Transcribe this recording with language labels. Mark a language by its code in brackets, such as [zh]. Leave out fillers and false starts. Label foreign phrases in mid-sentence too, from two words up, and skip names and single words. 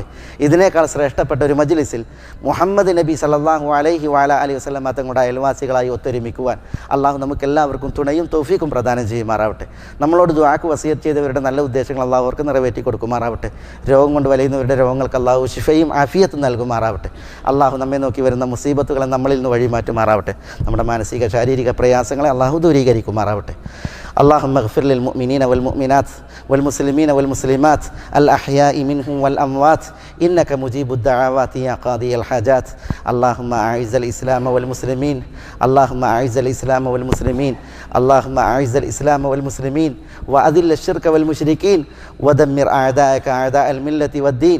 [ml] ഇതിനേക്കാൾ ശ്രേഷ്ഠപ്പെട്ട ഒരു മജ്ലിസിൽ മുഹമ്മദ് നബി [ar] صلى الله عليه وسلم [ml] തങ്ങളുടെ അയൽവാസികളായി ഒത്തൊരുമിക്കുവാൻ അള്ളാഹു നമുക്ക് എല്ലാവർക്കും തുണയും തൗഫീഖും പ്രദാനം ചെയ്യുമാറാവട്ടെ. നമ്മളോട് ദുആക്ക് വസിയത്ത് വസിയത്ത് ചെയ്തവരുടെ നല്ല ഉദ്ദേശങ്ങൾ അള്ളാഹു അവർക്ക് നിറവേറ്റി കൊടുക്കുമാറാവട്ടെ. രോഗം കൊണ്ട് വലയുന്നവരുടെ രോഗങ്ങൾക്ക് അള്ളാഹു ശിഫയും ആഫിയത്തും നൽകുമാറാവട്ടെ. അള്ളാഹു നമ്മെ നോക്കി വരുന്ന മുസീബത്തുകളെ നമ്മളിൽ നിന്ന് വഴിമാറ്റുമാറാവട്ടെ. നമ്മുടെ മാനസിക ശാരീരിക പ്രയാസങ്ങളെ അള്ളാഹു ദൂരീകരിക്കുമാറാവട്ടെ. [ar] اللهم اغفر للمؤمنين والمؤمنات والمسلمين والمسلمات الأحياء منهم والأموات إنك مجيب الدعوات يا قاضي الحاجات. اللهم أعز الإسلام والمسلمين اللهم أعز الإسلام والمسلمين اللهم أعز الإسلام والمسلمين وأذل الشرك والمشركين ودمر أعداءك أعداء الملة والدين.